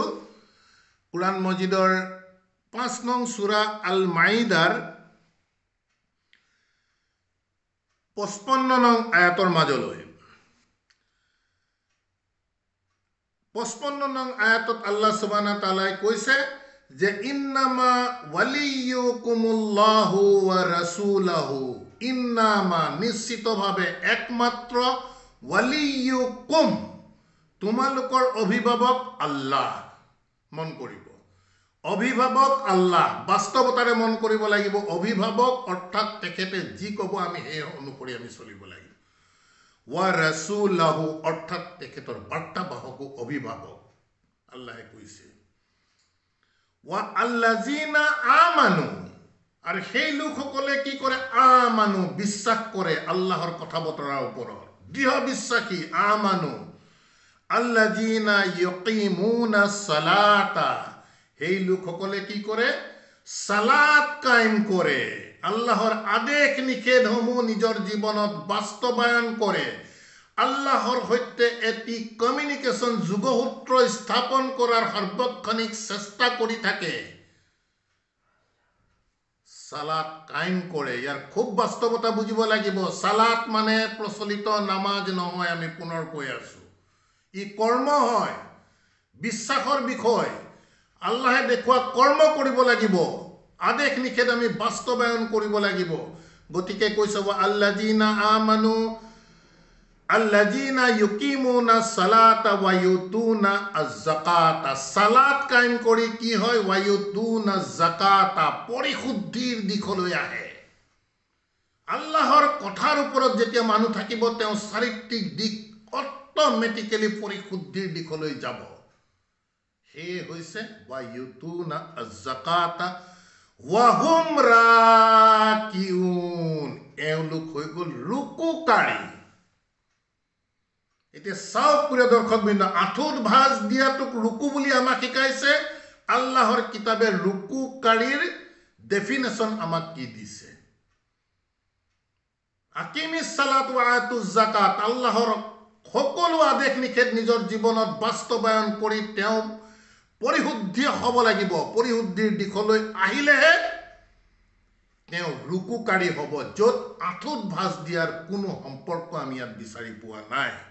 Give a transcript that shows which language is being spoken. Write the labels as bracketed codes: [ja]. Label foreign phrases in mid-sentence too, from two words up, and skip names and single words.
[as] কুৰাণ মজিদৰ 5 নং সূৰা আল মাইদাৰ 55 নং আয়াতৰ মাজলৈ। 55 নং আয়াতত [ar] الله سبحانه تعالى [as] কৈছে যে [ar] إنما وليكم الله ورسوله, [as] ইন্নামা নিশ্চিতভাৱে একমাত্ৰ, ওয়ালিয়ুকুম তোমালোকৰ অভিভাৱক আল্লাহ। মন কৰিব, অভিভাৱক আল্লাহ বাস্তৱতাৰে মন কৰিব লাগিব অভিভাৱক অৰ্থাৎ তেখেতে যি ক'ব আমি সেই অনুসৰি আমি চলিব লাগিব [ar] ورسوله [as] অৰ্থাৎ তেখেতৰ বাৰ্তাবাহক অভিভাৱক আল্লাহে কৈছে [ar] والذين آمنوا [as] আৰু সেই লোকসকলে কি কৰে আমানু বিশ্বাস কৰে আল্লাহৰ কথা বতৰাৰ ওপৰত দৃঢ় বিশ্বাসী [ar] آمنوا الذين يقيمون الصلاة [as] সেই লোকসকলে কি কৰে সালাত কায়েম কৰে আল্লাহৰ আদেশ নিষেধসমূহ নিজৰ জীৱনত বাস্তৱায়ন কৰে আল্লাহৰ সৈতে এটি কমিউনিকেশ্যন যোগসূত্ৰ স্থাপন কৰাৰ সৰ্বক্ষণিক চেষ্টা কৰি থাকে সালাত কায়েম কৰে ইয়াৰ খুব বাস্তৱতা বুজিব লাগিব সালাত মানে প্ৰচলিত নামাজ নহয় আমি পুনৰ কৈ আছো ই কৰ্ম হয় বিশ্বাসৰ বিষয় আল্লাহে দেখুৱা কৰ্ম কৰিব লাগিব আদেশ নিষেধ আমি বাস্তৱায়ন কৰিব লাগিব গতিকে কৈছে [ar] الذين آمنوا الذين يقيمون الصلاة ويؤتون الزكاة [as] কায়েম কৰি কি হয় [ar] ويؤتون زكاة [as] পৰিশুদ্ধিৰ দিশলৈ আহে আল্লাহৰ কথাৰ ওপৰত যেতিয়া মানুহ থাকিব তেওঁ চাৰিত্ৰিক দিশ অট'মেটিক্যালি পৰিশুদ্ধিৰ দিশলৈ যাব হে হৈছে [ar] ويؤتون الزكاة وهم [as] রাকিউন এওঁলোক হৈ গ'ল ৰুকুকাৰী এতিয়া চাওক প্ৰিয় দৰ্শকবৃন্দ আঁঠুত ভাঁজ দিয়াটোক ৰুকু বুলি আমাক শিকাইছে আল্লাহৰ কিতাবে ৰুকুকাৰীৰ ডেফিনেশ্যন আমাক কি দিছে [ar] أقيموا الصلاة وآتوا الزكاة [as] আল্লাহৰ সকলো আদেশ নিষেধ নিজৰ জীৱনত বাস্তৱায়ন কৰি তেওঁ পৰিশুদ্ধি হ'ব লাগিব পৰিশুদ্ধিৰ দিশলৈ আহিলেহে তেওঁ ৰুকুকাৰী হ'ব য'ত আঁঠুত ভাঁজ দিয়াৰ কোনো সম্পৰ্ক আমি ইয়াত বিচাৰি পোৱা নাই